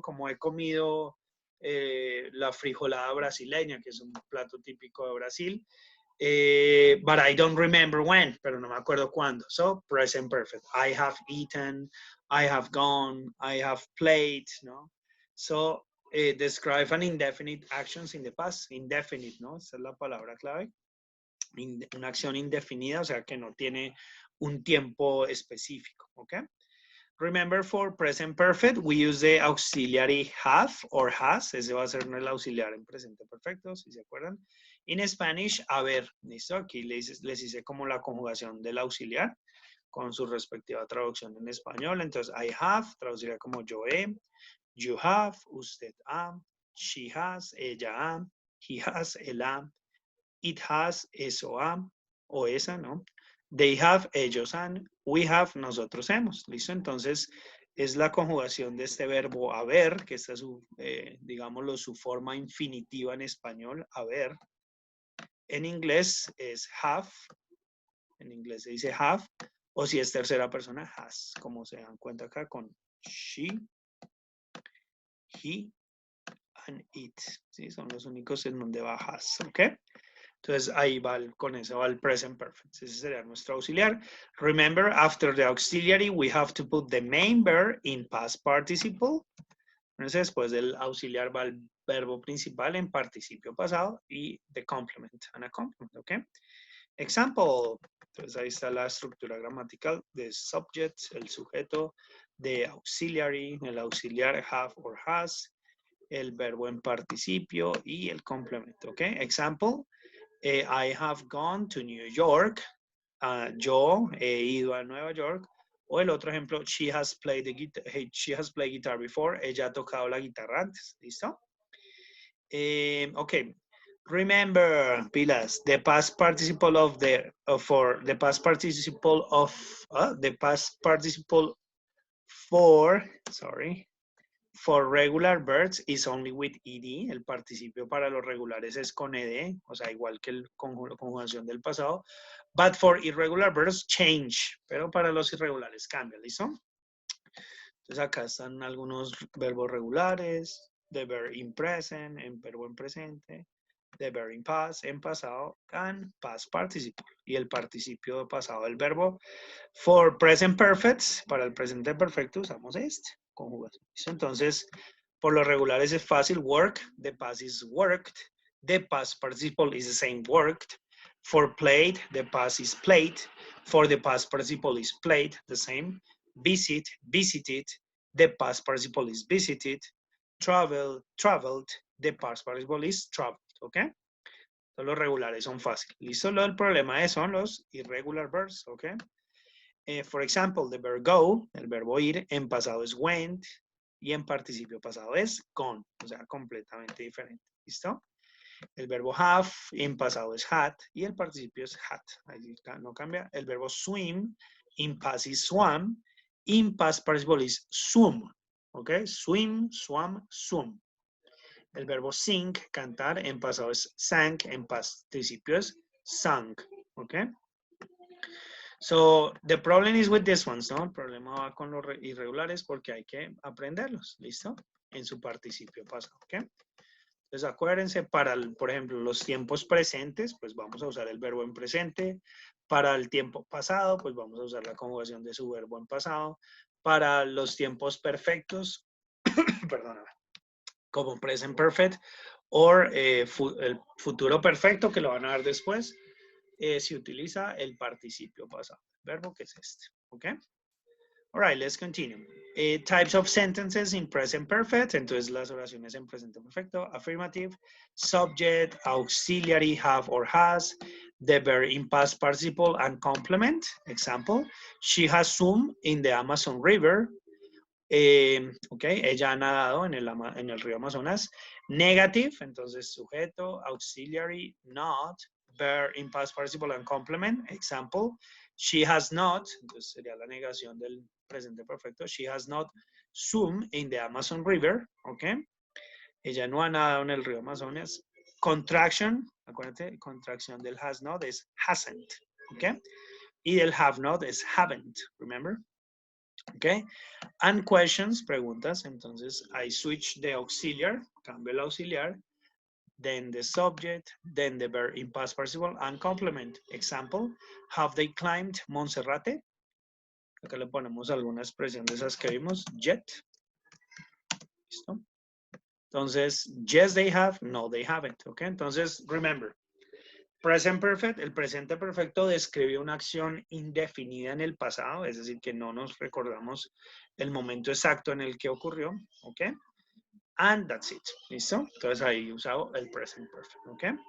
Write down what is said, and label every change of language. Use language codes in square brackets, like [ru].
[es] Como he comido la frijolada brasileña, que es un plato típico de Brasil. [en] But I don't remember when, [es] pero no me acuerdo cuándo. [en] So, present perfect. I have eaten, I have gone, I have played, ¿no? So, describe an indefinite actions in the past. Indefinite, ¿no? [es] Esa es la palabra clave. Una acción indefinida, o sea, que no tiene un tiempo específico, ¿ok? [en] Remember, for present perfect, we use the auxiliary have or has. [es] Ese va a ser el auxiliar en presente perfecto, si se acuerdan. En Spanish, haber. ¿Listo? Aquí les hice como la conjugación del auxiliar con su respectiva traducción en español. Entonces, I have, traduciría como yo he. [en] You have, [es] usted ha. [en] She has, [es] ella ha. [en] He has, [es] él ha. [en] It has, [es] eso ha. O esa, ¿no? [en] They have, [es] ellos han. [en] We have, [es] nosotros hemos. ¿Listo? Entonces, es la conjugación de este verbo haber, que esta es su, digámoslo, su forma infinitiva en español, haber. En inglés es have. En inglés se dice have. O si es tercera persona, has. Como se dan cuenta acá con she, [en] he and it. [es] ¿Sí? Son los únicos en donde va has, ¿ok? Entonces ahí va, con eso va el present perfect. Ese sería nuestro auxiliar. [en] Remember, after the auxiliary, we have to put the main verb in past participle. [es] Entonces, después del auxiliar va el verbo principal en participio pasado y [en] the complement and a complement, [es] ¿ok? Example. Entonces ahí está la estructura gramatical de subject, el sujeto, de auxiliary, el auxiliar have or has, el verbo en participio y el complemento, ¿ok? [en] Example. I have gone to New York. [es] Yo he ido a Nueva York. O el otro ejemplo, [en] she has played guitar before. [es] Ella ha tocado la guitarra antes. ¿Listo? Ok. [en] Remember, pilas, the past participle of the past participle for, sorry, for regular verbs is only with ed. [es] El participio para los regulares es con ed, o sea, igual que la conjugación del pasado. [en] But for irregular verbs, change. [es] Pero para los irregulares cambia, ¿listo? Entonces acá están algunos verbos regulares, [en] the verb in present, [es] en verbo en presente, [en] the verb in past, [es] en pasado, [en] and past participle. [es] Y el participio pasado del verbo. [en] For present perfects, [es] para el presente perfecto usamos este, conjugación. Entonces, por lo regulares es fácil, [en] work, the past is worked, the past participle is the same worked. For played, the past is played. For the past participle is played, the same. Visit, visited, the past participle is visited. Travel, traveled, the past participle is traveled, ¿ok? [es] Entonces, los regulares son fáciles. ¿Listo? El problema son los [en] irregular verbs, [es] ¿ok? For example, the verb go, el verbo ir, en pasado es went y en participio pasado es gone, o sea, completamente diferente. ¿Listo? El verbo have, en pasado es had y el participio es had. Ahí no cambia. [en] El verbo swim, in past is swam, in past participle is swum. ¿Ok? Swim, swam, swum. [es] El verbo sing, cantar, en pasado es sang, en participio es sang. ¿Ok? [en] So, the problem is with these ones, [es] ¿no? El problema va con los irregulares porque hay que aprenderlos, ¿listo? En su participio pasado, ¿ok? Entonces, acuérdense, por ejemplo, los tiempos presentes, pues vamos a usar el verbo en presente. Para el tiempo pasado, pues vamos a usar la conjugación de su verbo en pasado. Para los tiempos perfectos, perdóname, como present perfect, o el futuro perfecto, que lo van a ver después, se utiliza el participio pasado, verbo que es este, ¿ok? [en] All right, let's continue. Types of sentences in present perfect. [es] Entonces, las oraciones en presente perfecto. [en] Affirmative, subject, auxiliary, have or has, the verb in past participle and complement. Example, she has swum in the Amazon River. [es] Ok, ella ha nadado en el río Amazonas. [en] Negative, [es] entonces sujeto, [en] auxiliary, not, verb in past participle and complement. Example, she has not, [es] entonces sería la negación del presente perfecto. [en] She has not swum in the Amazon River. [es] Ok, ella no ha nadado en el río Amazonas. Contraction, acuérdate, contracción del has not es hasn't. Ok, y del have not es haven't. [en] Remember? Okay, and questions, preguntas. Entonces, I switch the auxiliar, [es] cambio el auxiliar, [en] then the subject, then the verb in past participle, and complement. Example, have they climbed Monserrate? [es] Acá le ponemos alguna expresión de esas que vimos, yet. ¿Listo? [en] Entonces, yes, they have, no, they haven't. [es] Okay, entonces, remember, present perfect, el presente perfecto describe una acción indefinida en el pasado, es decir, que no nos recordamos el momento exacto en el que ocurrió, ¿ok? [en] And that's it, [es] ¿listo? Entonces ahí usado el present perfect, ¿ok?